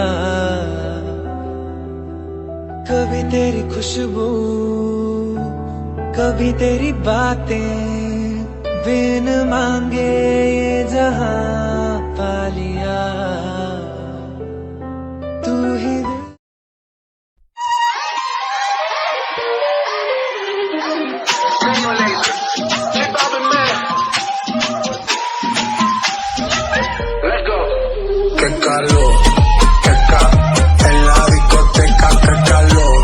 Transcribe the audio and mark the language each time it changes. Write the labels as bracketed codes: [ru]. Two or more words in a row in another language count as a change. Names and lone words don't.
[hi] कभी तेरी खुशबू कभी तेरी बातें, बिन मांगे ये जहां पा लिया। तू ही [es] Qué calor, qué en la discoteca, qué calor.